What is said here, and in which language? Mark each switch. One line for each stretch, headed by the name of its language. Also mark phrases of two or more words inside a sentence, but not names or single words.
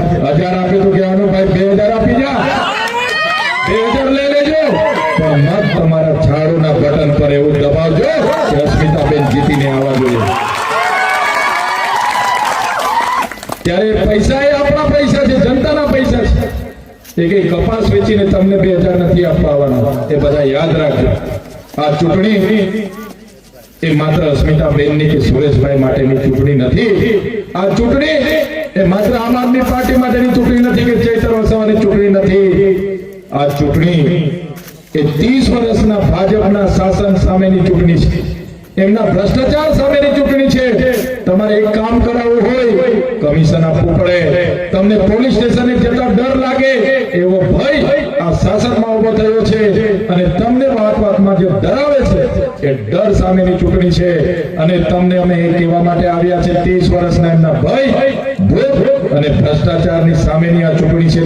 Gujarati: 1000 આપે તો કહેવાનું ભાઈ 2000 આપી જા, 2000 લે લેજો, તો મત તમારા ઝાડૂના બટન પર એવં દબાવજો કિ અસ્મિતાબેન જીતીને આવા જોઈએ। ત્યારે પૈસા એ આપણા પૈસા છે, જનતાના પૈસા છે। એ કપાસ વેચીને તમને 2000 નથી આપવાના, એ બધા યાદ રાખજો। આ ચૂંટણી એ માત્ર અસ્મિતાબેનની કે સુરેશભાઈ માટેની ચૂંટણી નથી। આ ચૂંટણી એ માત્ર આમ આદમી પાર્ટી માટેની ચૂંટણી નથી કે ચૈતર વસાવાની ચૂંટણી નથી। આ ચૂંટણી એ 30 વર્ષના ભાજપના શાસન સામેની ચૂંટણી છે, એમના ભ્રષ્ટાચાર સામેની ચૂંટણી છે। તમારે એક કામ કરાવવું હોય, કમિશન આપવું પડે, તમને પોલીસ સ્ટેશને જતા ડર લાગે એવો ભય આ શાસનમાં ઉભો થયો છે અને તમને વાત-વાતમાં જે ડરાવે છે એ ડર સામેની ચૂંટણી છે। અને તમને અમે એ કહેવા માટે આવ્યા છે, 30 વર્ષના એમના ભય, ભૂખ અને ભ્રષ્ટાચારની સામેની આ ચૂંટણી છે।